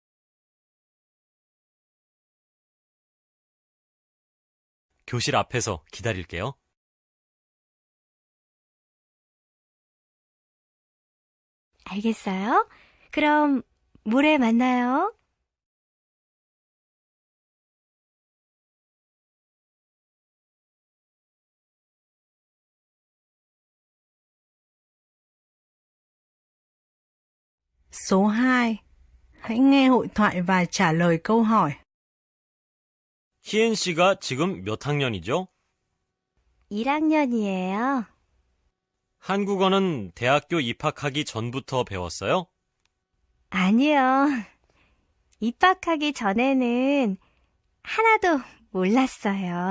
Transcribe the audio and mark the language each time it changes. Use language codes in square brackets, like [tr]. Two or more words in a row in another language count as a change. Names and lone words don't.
[ko] 교실 앞에서 기다릴게요. 알겠어요? 그럼 모레 만나요. [vi] số 2. Hãy nghe hội thoại và trả lời câu hỏi. [ko] 희엔 씨가 지금 몇 학년이죠? 1학년이에요. 한국어는 대학교 입학하기 전부터 배웠어요? 아니요. 입학하기 전에는 하나도 몰랐어요.